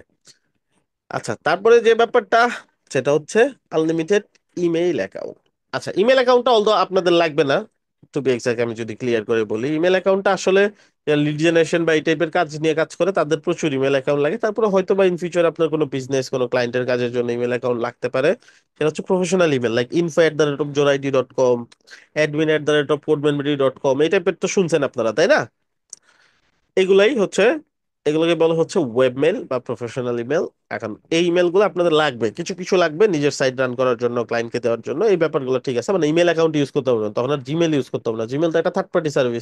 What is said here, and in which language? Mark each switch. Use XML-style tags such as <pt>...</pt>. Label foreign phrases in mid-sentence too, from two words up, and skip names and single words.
<bn>আচ্ছা, তারপরে যে ব্যাপারটা সেটা হচ্ছে</bn> <en>unlimited email account.</en> <bn>আচ্ছা, ইমেল অ্যাকাউন্টটা অলদো আপনাদের লাগবে না।</bn> <en>to be exact,</en> <bn>আমি যদি ক্লিয়ার করে বলি, ইমেল অ্যাকাউন্টটা আসলে</bn> <en>lead generation</en> <bn>বা এই টাইপের কাজ নিয়ে কাজ করে তাদের প্রচুর</bn> <en>email account</en> <bn>লাগে। তারপরে হয়তো বা</bn> <en>in future</en> <bn>আপনার কোনো বিজনেস, কোনো ক্লায়েন্টের কাজের জন্য</bn> <en>email account</en> <bn>লাগতে পারে। সেটা হচ্ছে</bn> <en>professional email,</en> <bn>লাইক info@joraid.com, admin@codemanbury.com, এই টাইপের তো শুনছেন আপনারা, তাই না? এগুলাই হচ্ছে, এগুলোকে বলা হচ্ছে ওয়েবমেল বা</bn> <en>professional email.</en> <bn>এখন এই ইমেল গুলো আপনাদের লাগবে, কিছু কিছু লাগবে নিজের সাইট রান করার জন্য, ক্লায়েন্টকে দেওয়ার জন্য। এই ব্যাপারগুলো ঠিক আছে, মানে</bn> <en>email account</en> <bn>ইউজ করতে হবে না, তখন আর জিমেল ইউজ করতে হবে না। জিমেল তো একটা</bn> <en>third party service.</en>